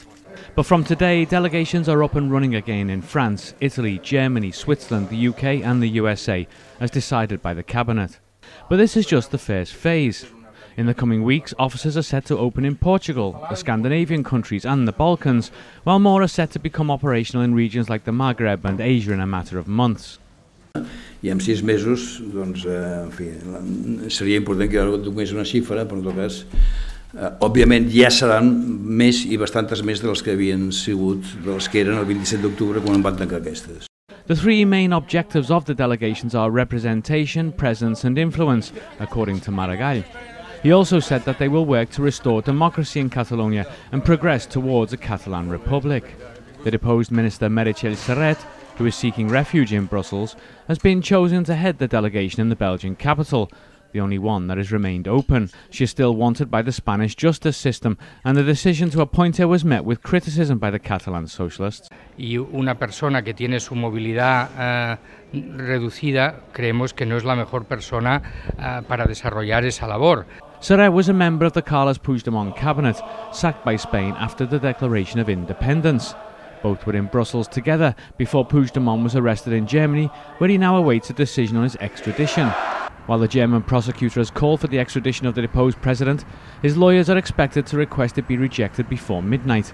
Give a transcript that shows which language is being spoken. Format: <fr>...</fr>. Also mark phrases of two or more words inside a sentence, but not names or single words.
<en>But from today, delegations are up and running again in France, Italy, Germany, Switzerland, the UK and the USA, as decided by the cabinet. But this is just the first phase. In the coming weeks, offices are set to open in Portugal, the Scandinavian countries and the Balkans, while more are set to become operational in regions like the Maghreb and Asia in a matter of months.</en> <ca>I en 6 mesos, doncs, en fi, seria important que donés una xifra, però en tot cas, òbviament ja seran més i bastantes més dels que havien sigut, dels que eren el 27 d'octubre quan van tancar aquestes.</ca> <en>The 3 main objectives of the delegations are representation, presence and influence, according to Meritxell. He also said that they will work to restore democracy in Catalonia and progress towards a Catalan republic. The deposed minister Meritxell Serret, who is seeking refuge in Brussels, has been chosen to head the delegation in the Belgian capital, the only one that has remained open. She is still wanted by the Spanish justice system, and the decision to appoint her was met with criticism by the Catalan socialists.</en> <es>Y una persona que tiene su movilidad reducida, creemos que no es la mejor persona para desarrollar esa labor.</es> <en>Serret was a member of the Carles Puigdemont cabinet, sacked by Spain after the declaration of independence. Both were in Brussels together before Puigdemont was arrested in Germany, where he now awaits a decision on his extradition. While the German prosecutor has called for the extradition of the deposed president, his lawyers are expected to request it be rejected before midnight.</en>